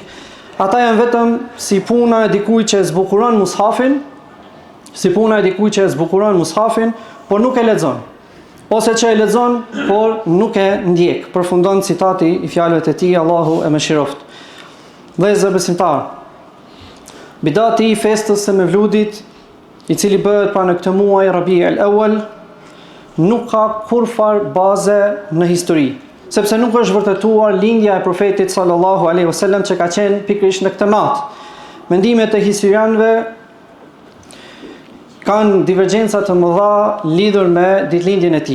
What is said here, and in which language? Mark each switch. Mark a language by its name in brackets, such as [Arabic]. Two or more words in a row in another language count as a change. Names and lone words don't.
[Albanian] Ata janë vetëm si puna e dikujt që e zbukuron mushafin, por nuk e lexon, ose që e lexon por nuk e ndjek. Përfundon citati i fjalëve të tij, Allahu e mëshiroft. Vëllezër besimtar, bidati i festës së Mevludit, i cili bëhet pra në këtë muaj Rabi al-Awwal, nuk ka kurfar baze në histori, sepse nuk është vërtetuar lindja e profetit [Arabic] صلى الله عليه وسلم [Albanian] që ka qenë pikërisht në këtë natë. Mendimet e historianëve kanë divergjenca të mëdha lidhur me ditëlindjen e tij.